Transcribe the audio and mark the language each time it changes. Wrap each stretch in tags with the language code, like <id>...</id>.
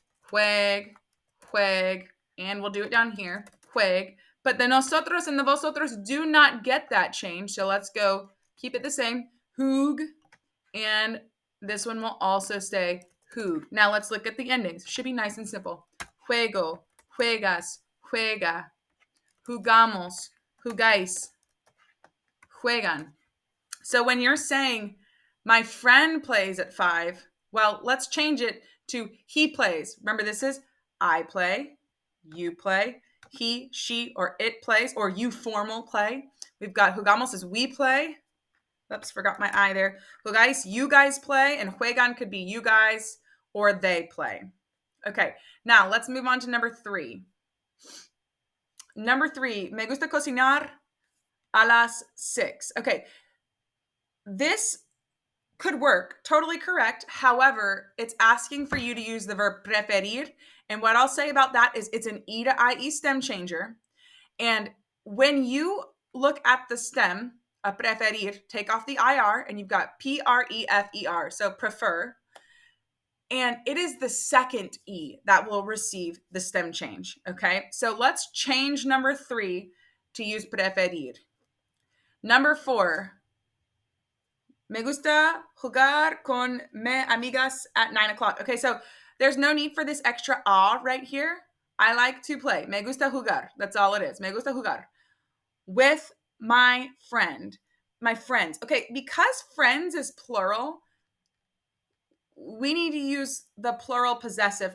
<en>Jueg, jueg, and we'll do it down here, jueg. But the nosotros and the vosotros do not get that change. So let's go keep it the same, hug, and this one will also stay hug. Now let's look at the endings. Should be nice and simple.</en> <es>Juego, juegas, juega, jugamos, jugáis, juegan.</es> <en>So when you're saying, my friend plays at 5, well, let's change it to he plays. Remember, this is I play, you play, he, she, or it plays, or you formal play. We've got jugamos is we play. Oops, forgot my I there. Jugáis, you guys play, and juegan could be you guys or they play. Okay, now let's move on to number 3. Number 3,</en> <es>me gusta cocinar a las 6.</es> <en>Okay, this could work, totally correct. However, it's asking for you to use the verb preferir. And what I'll say about that is it's an E to IE stem changer. And when you look at the stem, a preferir, take off the IR, and you've got PREFER, so prefer. And it is the second E that will receive the stem change, okay? So let's change number 3 to use preferir.</en> <es>Number 4, me gusta jugar con me amigas</es> <en>at 9 o'clock. Okay, so there's no need for this extra A right here. I like to play.</en> <es>Me gusta jugar.</es> <en>That's all it is. Me gusta jugar. With my friend. My friends. Okay, because friends is plural, we need to use the plural possessive.</en>